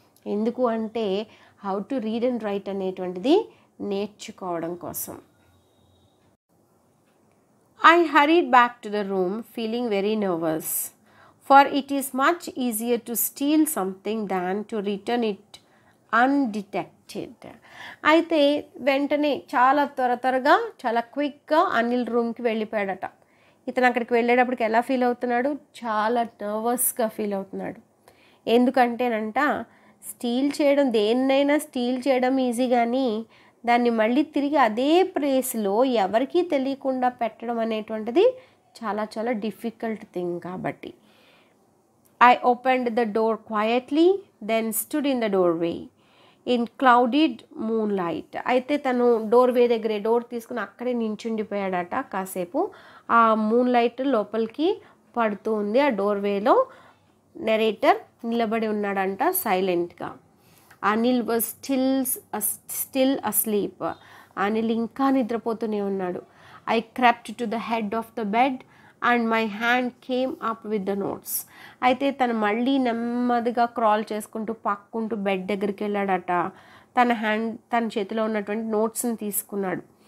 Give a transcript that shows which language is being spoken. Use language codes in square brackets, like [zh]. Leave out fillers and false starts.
[te] ఎందుకు అంటే [en] how to read and write [te] అనేటువంటిది నేర్చుకోవడం కోసం. [en] I hurried back to the room feeling very nervous, for it is much easier to steal something than to return it undetected. [te] అయితే వెంటనే చాలా త్వరగా చాలా క్విక్గా అనిల్ రూమ్కి వెళ్ళిపోయాడట. ఇతను అక్కడికి వెళ్ళేటప్పటికి ఎలా ఫీల్ అవుతున్నాడు, చాలా నర్వస్గా ఫీల్ అవుతున్నాడు. ఎందుకంటేనంట స్టీల్ చేయడం, దేన్నైనా స్టీల్ చేయడం ఈజీ, కానీ దాన్ని మళ్ళీ తిరిగి అదే ప్లేస్లో ఎవరికీ తెలియకుండా పెట్టడం అనేటువంటిది చాలా చాలా డిఫికల్ట్ థింగ్. కాబట్టి [en] I opened the door quietly, then stood in the doorway in clouded moonlight. [te] అయితే తను డోర్వే దగ్గరే డోర్ తీసుకుని అక్కడే నించుండిపోయాడట కాసేపు. ఆ మూన్లైట్ లోపలికి పడుతూ ఉంది. ఆ డోర్వేలో నెరేటర్ నిలబడి ఉన్నాడంట సైలెంట్గా. [en] Anil was still asleep. [te] Anil ఇంకా నిద్రపోతూనే ఉన్నాడు. [en] I crept to the head of the bed and my hand came up with the notes. [te] అయితే తను మళ్ళీ నెమ్మదిగా క్రాల్ చేసుకుంటూ పాక్కుంటూ బెడ్ దగ్గరికి వెళ్ళాడట. తన చేతిలో ఉన్నటువంటి నోట్స్ని తీసుకున్నాడు.